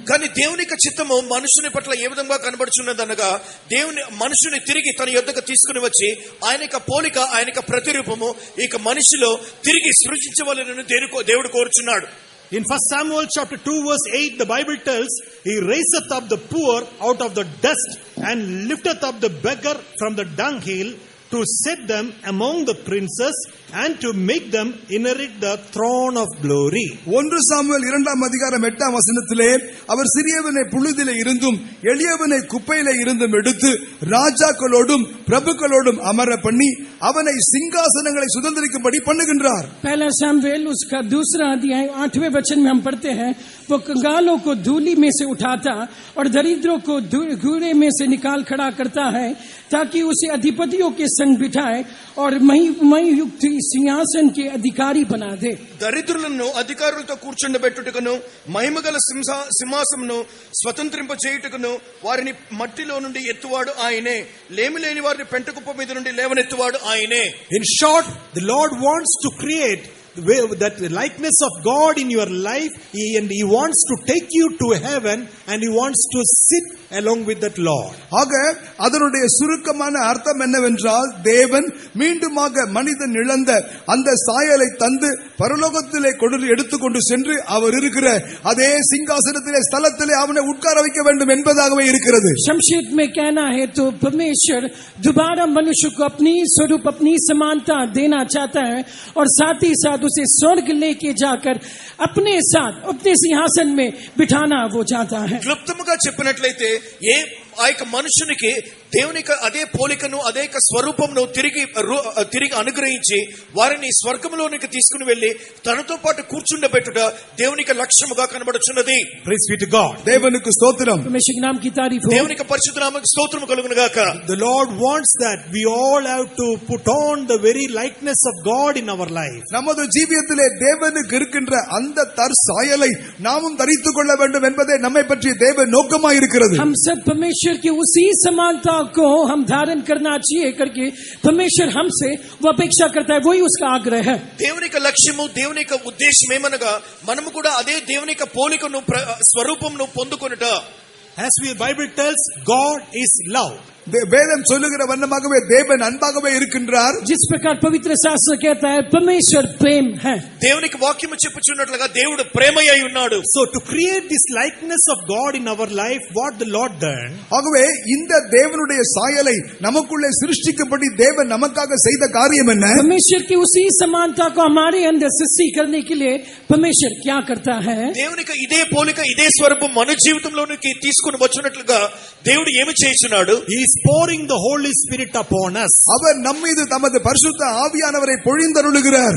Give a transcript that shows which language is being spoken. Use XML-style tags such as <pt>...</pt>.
<te>కానీ దేవుని యొక్క చిత్తము మనుషుని పట్ల ఏ విధంగా కనబడుచున్నదనగా దేవుని మనుషుని తిరిగి తన యొద్దకు తీసుకుని వచ్చి ఆయన యొక్క పోలిక, ఆయన యొక్క ప్రతిరూపము ఇక మనిషిలో తిరిగి సృజించవలెనని దేవుడు కోరుచున్నాడు.</te> <en>In 1 Samuel chapter 2 verse 8, the Bible tells, he raiseth up the poor out of the dust and lifteth up the beggar from the dunghill to set them among the princes and to make them inherit the throne of glory.</en> <ta>1 Samuel 2ஆம் அதிகாரம் 8ஆம் வசனத்திலே அவர் சிறியவனை புழுதிலே இருந்தும் எளியவனை குப்பையிலே இருந்தும் எடுத்து ராஜாக்களோடும் பிரபுக்களோடும் அமர பண்ணி அவனை சிங்காசனங்களை சுதந்திரிக்கும்படி பண்ணுகின்றார்.</ta> <hi>पहला सामुएल उसका 2रा अध्याय 8वें वचन में हम पढ़ते हैं, वो कंगालों को धूली में से उठाता और दरिद्रों को घूरे में से निकाल खड़ा करता है ताकि उसे अधिपतियों के संग बिठाए और महियुक्त सिंहासन के अधिकारी बना दे.</hi> <te>దరిద్రులను అధికారులతో కూర్చుండబెట్టుటకును మహిమగల సింహాసమును స్వతంత్రింపచేయుటకును వారిని మట్టిలో నుండి ఎత్తువాడు ఆయనే, లేమిలేని వారిని పెంటకుప్ప మీద నుండి లేవనెత్తువాడు ఆయనే.</te> <en>In short, the Lord wants to create that likeness of God in your life, and He wants to take you to heaven, and He wants to sit along with that Lord.</en> <ta>ஆக அதனுடைய சுருக்கமான அர்த்தம் என்னவென்றால் தேவன் மீண்டுமாக மனிதன் இழந்த அந்த சாயலை தந்து பரலோகத்திலே எடுத்துக்கொண்டு சென்று அவர் இருக்கிற அதே சிங்காசனத்திலே ஸ்தலத்திலே அவனை உட்கார வைக்க வேண்டும் என்பதாகவே இருக்கிறது.</ta> <hi>शमशेद में कहना है तो परमेश्वर दोबारा मनुष्य को अपनी स्वरूप अपनी समानता देना चाहता है और साथ ही साथ उसे स्वर्ग लेके जाकर अपने साथ अपने सिंहासन में बिठाना वो चाहता है.</hi> <te>క్లుప్తముగా చెప్పినట్లయితే ఆ యొక్క మనుషునికి దేవుని అదే పోలికను అదే స్వరూపమును తిరిగి అనుగ్రహించి వారిని స్వర్గంలోనికి తీసుకుని వెళ్లి తనతో పాటు కూర్చుండబెట్టుట దేవునికి లక్ష్యముగా కనబడుచున్నది.</te> <en>Praise be to God.</en> <te>దేవునికి స్తోత్రం.</te> <hi>परमेश्वर के नाम की तारीफ हो.</hi> <te>దేవునికి పరిశుద్ధ నామముకు స్తోత్రము కలుగును గాక.</te> <en>The Lord wants that we all have to put on the very likeness of God in our life.</en> <ta>நமது ஜீவியத்திலே தேவனுக்கு இருக்கின்ற அந்த தற்சாயலை நாமும் தரித்துக் கொள்ள வேண்டும் என்பதே நம்மை பற்றிய தேவ நோக்கமாய் இருக்கிறது.</ta> <hi>हम सब परमेश्वर की उसी समानता को हम धारण करना चाहिए करके परमेश्वर हमसे वो अपेक्षा करता है, वही उसका आग्रह है.</hi> <te>దేవుని యొక్క లక్ష్యము దేవుని యొక్క ఉద్దేశం ఏమనగా మనము కూడా అదే దేవుని యొక్క పోలికను స్వరూపమును పొందుకొనుట.</te> <en>As the Bible tells, God is love.</en> <ta>வேதம் சொல்லுகிற வண்ணமாகவே தேவன் அன்பாகவே இருக்கின்றார்.</ta> <hi>जिस प्रकार पवित्र शास्त्र कहता है परमेश्वर प्रेम है.</hi> <te>దేవునికి వాక్యము చెప్పుచున్నట్లుగా దేవుడు ప్రేమయ్య ఉన్నాడు.</te> <en>So to create this likeness of God in our life, what the Lord done,</en> <ta>ஆகவே இந்த தேவனுடைய சாயலை நமக்குள்ளே சிருஷ்டிக்கும்படி தேவன் நமக்காக செய்த காரியம் என்ன?</ta> <hi>परमेश्वर की उसी समानता को हमारे अंदर सृष्टि करने के लिए परमेश्वर क्या करता है?</hi> <te>దేవునికి ఇదే పోలిక ఇదే స్వరూపం మన జీవితంలోనికి తీసుకుని వచ్చినట్లుగా దేవుడు ఏమి చేస్తున్నాడు?</te> <en>He is pouring the Holy Spirit upon us.</en> <ta>அவர் நம்மீது தமது பரிசுத்த ஆவியானவரை பொழிந்தருளுகிறார்.</ta>